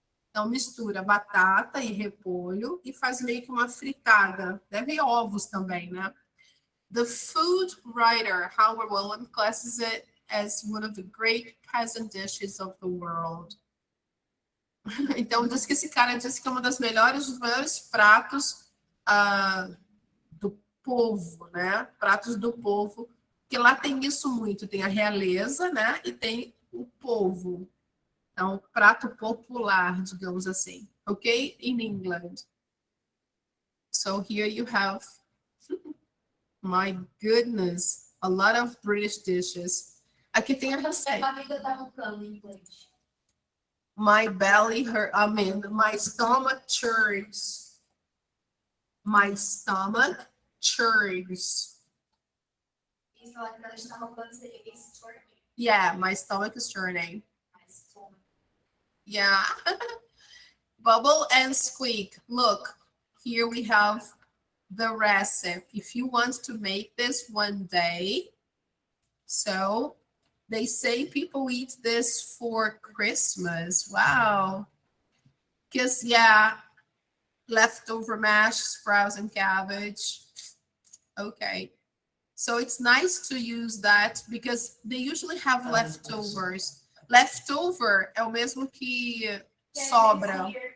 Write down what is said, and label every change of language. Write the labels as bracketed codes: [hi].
[pt] Então mistura batata e repolho e faz meio que uma fritada. Deve ir ovos também, né? [en] The food writer Howard Williams classes it as one of the great peasant dishes of the world. [pt] Então diz que esse cara disse que é dos melhores pratos do povo, né? Pratos do povo, que lá tem isso muito, tem a realeza, né? E tem o povo. Então, prato popular, digamos assim. [en] Okay? In England. So here you have, my goodness, a lot of British dishes. [pt] Aqui tem a receita. A amiga tá roncando em inglês. [en] My belly hurt, I mean, my stomach churns. My stomach churns. [pt] Isso, ela que ela está roncando, seria esse torneio. [en] Yeah, my stomach is churning. Yeah. Bubble and squeak. Look, here we have the recipe. If you want to make this one day, so they say people eat this for Christmas. Wow. Because, yeah, leftover mash, sprouts, and cabbage. Okay. So it's nice to use that because they usually have leftovers. [pt] Leftover é o mesmo que sobra.